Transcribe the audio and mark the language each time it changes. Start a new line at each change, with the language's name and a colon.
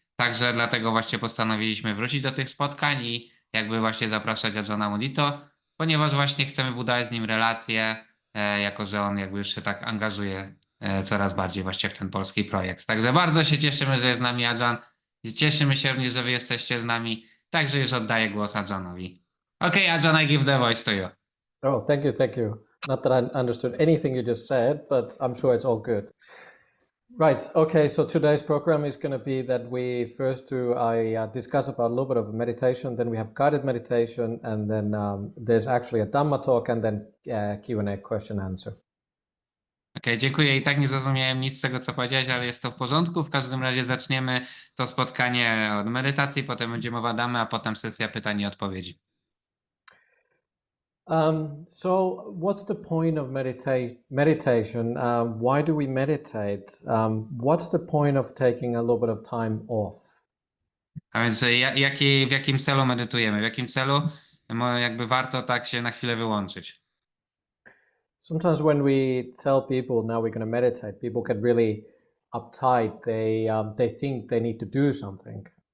Polish: Także dlatego właśnie postanowiliśmy wrócić do tych spotkań i jakby właśnie zapraszać Ajahna Mudito, ponieważ właśnie chcemy budować z nim relacje, jako że on jakby już się tak angażuje coraz bardziej właśnie w ten polski projekt. Także bardzo się cieszymy, że jest z nami Ajahn. Cieszymy się również, że wy jesteście z nami. Także już oddaję głos Ajahnowi.
English: Okay, Ajahn, I give the voice to you. Oh, thank you, thank you. Not that I understood anything you just said, but I'm sure it's all good. Right, okay, so today's program is going to be that we first discuss about a little bit of meditation, then we have guided meditation, and then there's actually a Dhamma talk, and then Q&A, question answer.
Polish: Okej, dziękuję. I tak nie zrozumiałem nic z tego, co powiedziałeś, ale jest to w porządku. W każdym razie zaczniemy to spotkanie od medytacji, potem będzie mowa Dhammy, a potem sesja pytań i odpowiedzi.
English: So what's the point of meditation? Why do we meditate? What's the point of taking a little bit of time off?
Polish: A więc w jakim celu medytujemy? W jakim celu jakby warto tak się na chwilę wyłączyć?
English: Sometimes when we tell people now we're going to meditate, people get really uptight. They think they need to do something.